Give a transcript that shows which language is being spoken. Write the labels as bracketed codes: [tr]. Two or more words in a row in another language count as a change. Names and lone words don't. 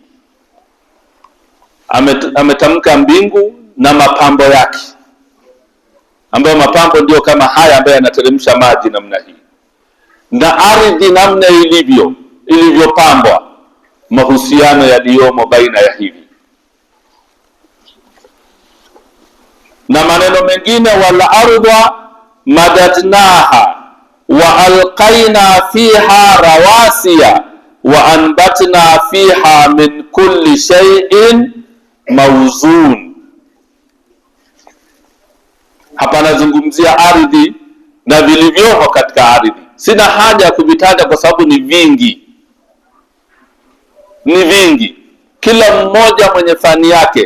[sw] Ametamka mbingu na mapambo yake, ambayo mapambo ndio kama haya ambayo yanateremsha maji namna hii, na ardhi namna ilivyopambwa, mahusiano yaliyomo baina ya hivi. Na maneno mengine, [ar] والأرض مددناها وألقينا فيها رواسي وأنبتنا فيها من كل شيء موزون. [sw] Hapa nazungumzia ardhi na vilivyomo katika ardhi. Sina haja ya kuvitaja kwa sababu ni vingi, kila mmoja mwenye fani yake.